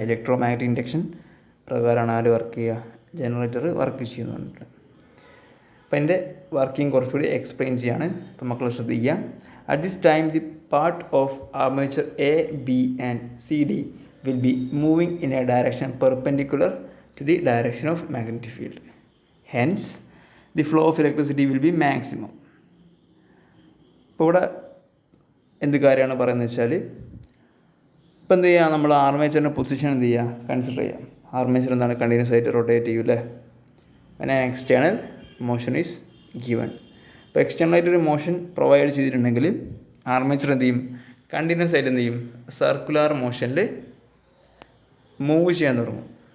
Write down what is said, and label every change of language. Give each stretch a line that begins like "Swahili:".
Malayalam: Electro magnetic induction പ്രകാരമാണ് ആര് work ചെയ്യുക, ജനറേറ്റർ വർക്ക് ചെയ്യുന്നുണ്ട്. അപ്പോൾ അതിൻ്റെ വർക്കിംഗ് കുറച്ചുകൂടി എക്സ്പ്ലെയിൻ ചെയ്യാണ്. അപ്പോൾ മക്കൾ ശ്രദ്ധിക്കുക.
English: At this time the part of armature A B and C D will be moving in a direction perpendicular to the direction of magnetic field. Hence, the flow of electricity will be maximum.
Malayalam: ഇപ്പോൾ ഇവിടെ എന്ത് കാര്യമാണ് പറയുന്നത് വെച്ചാൽ, ഇപ്പം എന്ത് ചെയ്യുക, നമ്മൾ ആർമേച്ചറിൻ്റെ പൊസിഷൻ എന്ത് ചെയ്യുക, കൺസിഡർ ചെയ്യാം. ആർമേച്ചർ എന്താണ്, കണ്ടിന്യൂസ് ആയിട്ട് റൊട്ടേറ്റ് ചെയ്യും അല്ലേ. പിന്നെ
English: External motion is given.
Malayalam: അപ്പോൾ എക്സ്റ്റേണൽ ആയിട്ടൊരു മോഷൻ പ്രൊവൈഡ് ചെയ്തിട്ടുണ്ടെങ്കിൽ ആർമേച്ചർ എന്ത് ചെയ്യും, കണ്ടിന്യൂസ് ആയിട്ട് എന്ത് ചെയ്യും, സർക്കുലർ മോഷനിൽ മൂവ് ചെയ്യാൻ തുടങ്ങും.